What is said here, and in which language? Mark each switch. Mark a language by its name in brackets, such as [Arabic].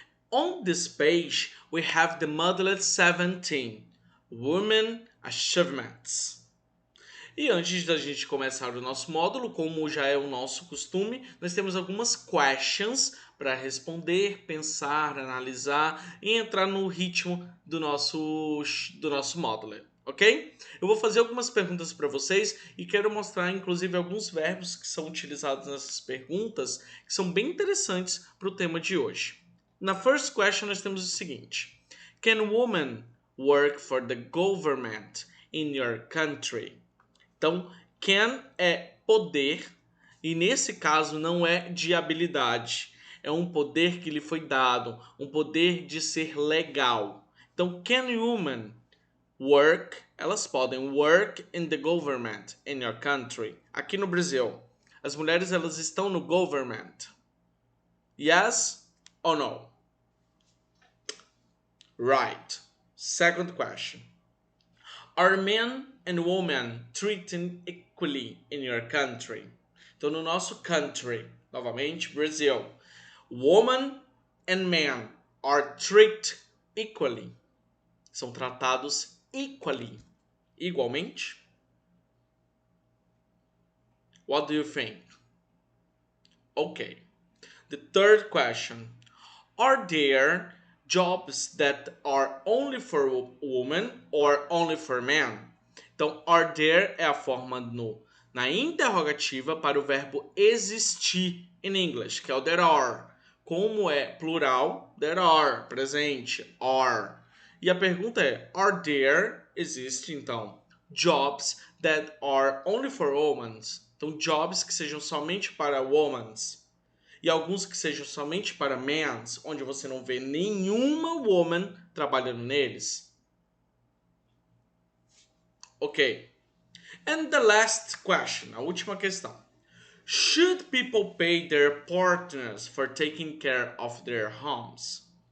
[English] On this page, we have the Modulet 17, Women Achievements. [Portuguese] E antes da gente começar o nosso módulo, como já é o nosso costume, nós temos algumas questions para responder, pensar, analisar e entrar no ritmo do nosso módulo, ok? Eu vou fazer algumas perguntas para vocês e quero mostrar inclusive alguns verbos que são utilizados nessas perguntas que são bem interessantes para o tema de hoje. [English] Na first question [Portuguese] nós temos o seguinte: [English] Can women work for the government in your country? [Portuguese] Então, can é poder, e nesse caso não é de habilidade. É um poder que lhe foi dado, um poder de ser legal. [English] Então, can women work? [Portuguese] Elas podem [English] work in the government in your country. [Portuguese] Aqui no Brasil, as mulheres elas estão no government. [English] Yes or no? Right. Second question. Are men and women treated equally in your country? [Portuguese] Então, no nosso [English] country, novamente, Brasil, women and men are treated equally. [Portuguese] São tratados equally, igualmente. [English] What do you think? Okay. The third question. Are there jobs that are only for women or only for men? [Portuguese] Então, are there é a forma na interrogativa para o verbo existir in English, que é o there are. Como é plural, there are, presente, are. E a pergunta é, are there, existe então, [English] jobs that are only for women? [Portuguese] Então, jobs que sejam somente para women. E alguns que sejam somente para men's, onde você não vê nenhuma woman trabalhando neles. [English] Ok. And the last question, [Portuguese] a última questão. [English] Should people pay their partners for taking care of their homes?